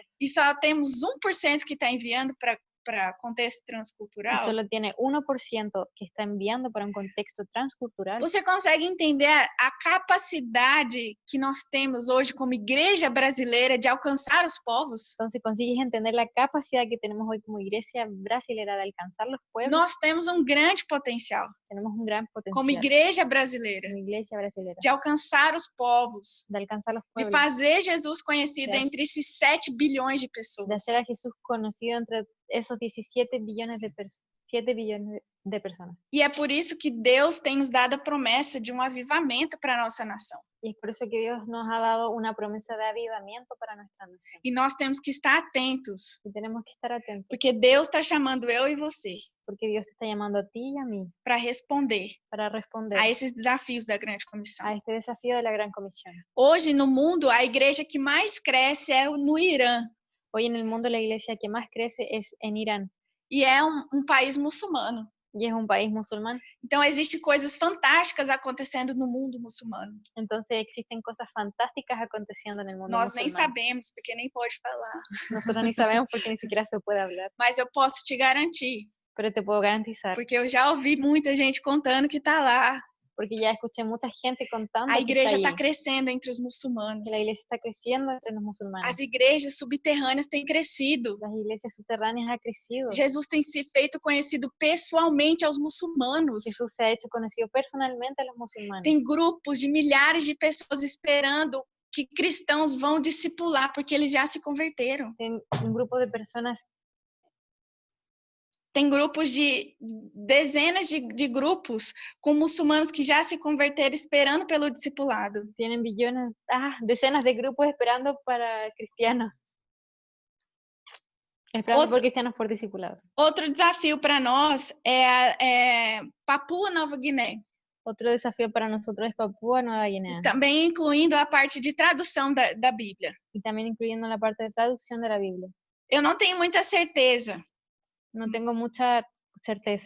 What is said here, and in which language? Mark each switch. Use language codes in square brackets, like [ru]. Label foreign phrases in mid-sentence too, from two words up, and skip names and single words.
[pt] e só temos 1% que está enviando para contexto [es] y [pt] transcultural, [es] solo tiene 1% que está enviando para un contexto transcultural, [pt] você consegue entender a capacidade que nós temos hoje como igreja brasileira de alcançar os povos? [es] entonces consigues entender la capacidad que tenemos hoy como iglesia brasilera de alcanzar los pueblos. [pt] Nós temos um grande potencial. [es] Tenemos un gran [pt] como [es] potencial [pt] igreja brasileira, [es] como iglesia brasileña [pt] de alcançar os povos, [es] de alcanzar los [pt] de [es] pueblos, [pt] fazer Jesus conhecido Yes. entre esses 7 bilhões de de pessoas. [es] hacer a Jesús conocido entre esos 17 billones de 7 billones de personas. [pt] E é por isso que Deus tem nos dado a promessa de um avivamento para a nossa nação. [es] Y es por eso que Dios nos ha dado una promesa de avivamiento para nuestra nación. [pt] E nós temos que estar atentos, [es] Y tenemos que estar atentos, [pt] porque Deus está chamando eu e você [es] porque Dios está llamando a ti y a mí [pt] para responder [es] para responder [pt] a esses desafios da grande comissão. [es] a este desafío de la Gran Comisión. [pt] Hoje, no mundo, a igreja que mais cresce é no Irã, [es] Hoy en el mundo la iglesia que más crece es en Irán [pt] e é um país muçulmano. [es] y es un país musulmán. [pt] Então, existem coisas fantásticas acontecendo no mundo muçulmano. [es] Entonces existen cosas fantásticas aconteciendo en el mundo [pt] Nós nem [es] musulmán. [pt] sabemos, porque nem pode falar. [es] Nosotros ni sabemos porque ni siquiera se puede hablar, [pt] Mas eu posso te garantir, [es] pero te puedo garantizar, [pt] porque eu já ouvi muita gente contando que está lá. [es] porque ya escuché mucha gente contando [pt] A [es] que [pt] igreja [es] está [pt] está [es] ahí, [pt] crescendo entre os muçulmanos. [es] que la iglesia está creciendo entre los musulmanes. [pt] As igrejas subterrâneas têm crescido. [es] Las iglesias subterráneas ha crecido. [pt] Jesus tem se feito conhecido pessoalmente aos muçulmanos. [es] Jesús se ha hecho conocido personalmente a los musulmanes. [pt] Tem grupos de milhares de pessoas esperando que cristãos vão discipular, porque eles já se converteram. [es] Tem un grupo de personas, [pt] Tem grupos de dezenas de grupos com muçulmanos que já se converteram esperando pelo discipulado. [es] tienen decenas de grupos esperando para cristianos. Esperando Otro- por cristianos por discipulados. [pt] Outro desafio para nós é Papua Nova Guiné, [es] Otro desafío para nosotros es Papúa Nueva Guinea. [pt] também incluindo a parte de tradução da Bíblia. [es] Y también incluyendo la parte de traducción de la Biblia. [pt] Eu não tenho muita certeza, [es] No tengo mucha certeza,